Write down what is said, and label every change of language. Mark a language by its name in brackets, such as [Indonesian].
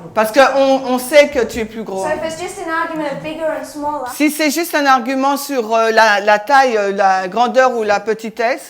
[French] Parce qu'on sait que tu es plus gros. [English] So if it's just an argument of bigger and smaller, [French] Si c'est juste un argument sur la taille, la grandeur ou la petitesse,